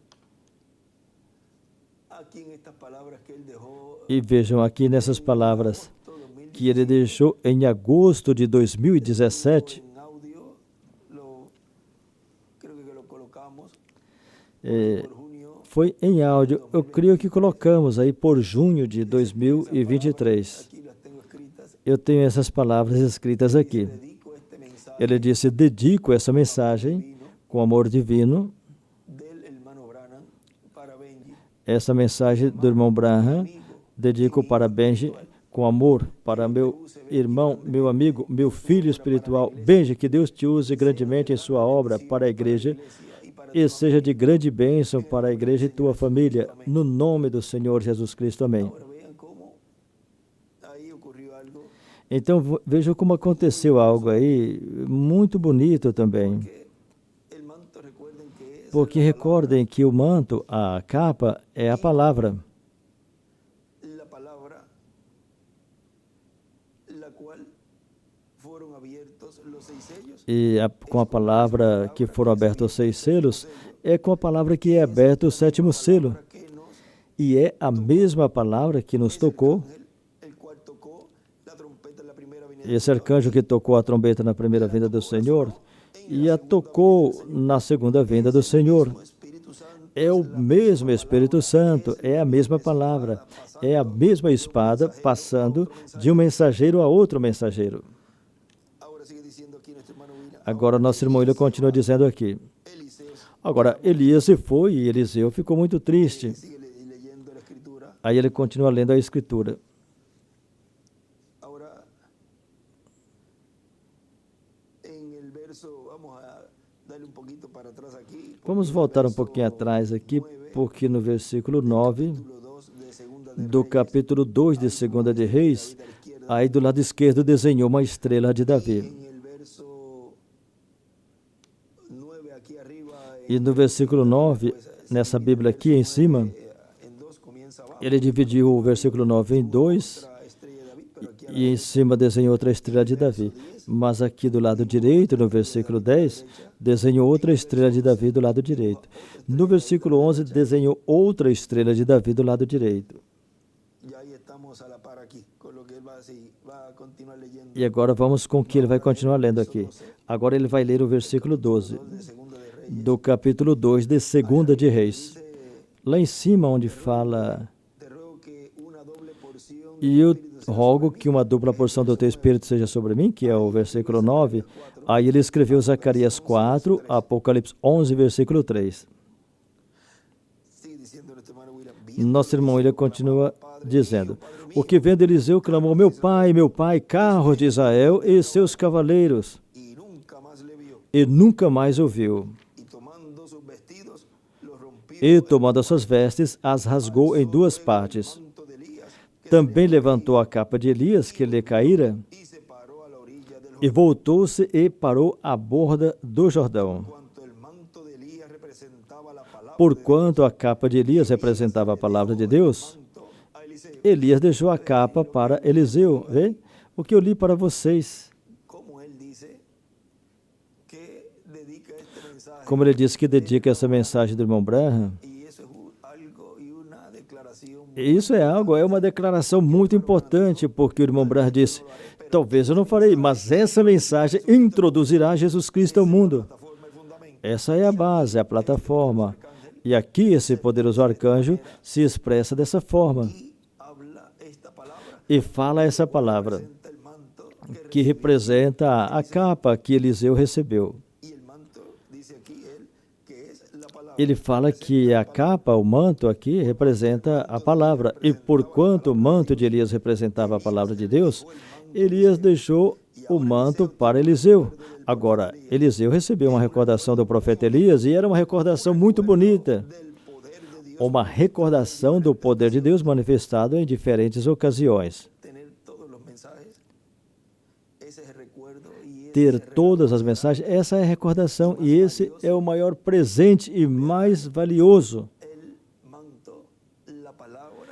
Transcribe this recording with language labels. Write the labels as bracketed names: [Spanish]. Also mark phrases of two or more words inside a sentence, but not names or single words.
[Portuguese] e vejam aqui nessas palavras que ele deixou em agosto de 2017, foi em áudio, eu creio que colocamos aí por junho de 2023. Eu tenho essas palavras escritas aqui. Ele disse, dedico essa mensagem com amor divino. [Spanish] del hermano Branham para Benji, [Portuguese] Essa mensagem do irmão Branham dedico para Benji com amor para meu irmão, meu amigo, meu filho espiritual. Benji, que Deus te use grandemente em sua obra para a igreja e seja de grande bênção para a igreja e tua família, no nome do Senhor Jesus Cristo. Amém. [Spanish] Ahora vean cómo ahí ocurrió algo, [Portuguese] Então veja como aconteceu algo aí muito bonito também. [Spanish] que el manto, recuerden que es [Portuguese] Porque recordem que o manto, a capa, é a palavra, [Spanish] la palabra la cual fueron abiertos los 6 sellos. [Portuguese] e com a palavra que foram abertos os 6 selos, é com a palavra que é aberto o 7º selo. [Spanish] Que nos, [Portuguese] E é a mesma palavra que nos tocou. [Spanish] el cual tocó la trompeta en la primera venida. [Portuguese] Esse arcanjo que tocou a trombeta na primeira vinda do Senhor e a tocou na segunda vinda do Senhor. [Spanish] Espíritu Santo, [Portuguese] É o mesmo Espírito Santo, é a mesma palavra, é a mesma espada passando de um mensageiro a outro mensageiro. [Spanish] ahora sigue diciendo aquí nuestro hermano William, [Portuguese] Agora nosso irmão William continua dizendo aqui. [Spanish] Eliseo [Portuguese] Agora Elias se foi e Eliseu ficou muito triste. [Spanish] sigue leyendo la escritura. [Portuguese] Aí ele continua lendo a Escritura. [Spanish] Ahora, en el verso, vamos a darle un poquito para atrás aquí. [Portuguese] Vamos voltar um pouquinho atrás aqui, porque no versículo 9 [Spanish] Capítulo 2 de Segunda de [Portuguese] do capítulo 2 de 2 de Reis, aí do lado esquerdo desenhou uma estrela de Davi. [Spanish] En el verso 9 aquí arriba, [Portuguese] E no versículo 9, nessa Bíblia aqui em cima, [Spanish] en 2 comienza abajo, [Portuguese] ele dividiu o versículo 9 em 2 [Spanish] otra estrella de David, pero aquí [Portuguese] e em cima desenhou outra estrela de Davi. Mas aqui do lado direito, no versículo 10, desenhou outra estrela de Davi do lado direito. No versículo 11, desenhou outra estrela de Davi do lado direito. [Spanish] ya ahí estamos a la par aquí, con lo que él va a continuar leyendo. [Portuguese] E agora vamos com o que ele vai continuar lendo aqui. Agora ele vai ler o versículo 12 [Spanish] De Segunda de Reyes, [Portuguese] do capítulo 2 de 2 de Reis. Lá em cima, onde fala: [Spanish] te ruego que una doble porción [Portuguese] e eu rogo que uma dupla porção do teu Espírito seja sobre mim, que é o versículo 9. Aí ele escreveu Zacarias 4, Apocalipse 11, versículo 3. [Spanish] sigue diciendo nuestro hermano William, [Portuguese] Nosso irmão William continua dizendo: o que vendo Eliseu clamou: meu pai, carros de Israel e seus cavaleiros, [Spanish] y nunca más le vio, [Portuguese] e nunca mais o viu. [Spanish] y tomando sus vestidos, los rompió [Portuguese] E, tomando as suas vestes, as rasgou em 2 partes. [Spanish] manto de Elías, [Portuguese] Também levantou a capa de Elias, que lhe caíra, [Spanish] y se paró a la orilla del [Portuguese] e voltou-se e parou à borda do Jordão. [Spanish] cuanto el manto de Elías representaba la palabra [Portuguese] Porquanto a capa de Elias representava a palavra de Deus, [Spanish] a Eliseo. [Portuguese] Elias deixou a capa para Eliseu. Vê o que eu li para vocês. [Spanish] Como él dice que dedica este mensaje, [Portuguese] Como ele disse que dedica essa mensagem do irmão Branham. [Spanish] y eso es algo y una declaración [Portuguese] Isso é uma declaração muito importante, porque o irmão Branham disse: talvez eu não farei, mas essa mensagem introduzirá Jesus Cristo ao mundo. [Spanish] plataforma y fundamento. [Portuguese] Essa é a base, a plataforma. E aqui esse poderoso arcanjo se expressa dessa forma [Spanish] Y habla esta palabra, [Portuguese] e fala essa palavra [Spanish] representa el manto [Portuguese] que representa a capa que Eliseu recebeu. [Spanish] y el manto dice aquí él que es la palabra. [Portuguese] Ele fala que a capa, o manto aqui, representa a palavra. E porquanto o manto de Elias representava a palavra de Deus, Elias deixou o manto para Eliseu. Agora, Eliseu recebeu uma recordação do profeta Elias e era uma recordação muito bonita. [Spanish] Del poder de Dios, [Portuguese] Uma recordação do poder de Deus manifestado em diferentes ocasiões. [Spanish] tener todos los mensajes, ese es el recuerdo y ese [Portuguese] Ter todas as mensagens, essa é a recordação e esse é o maior presente e mais valioso. [Spanish] el manto, la palabra,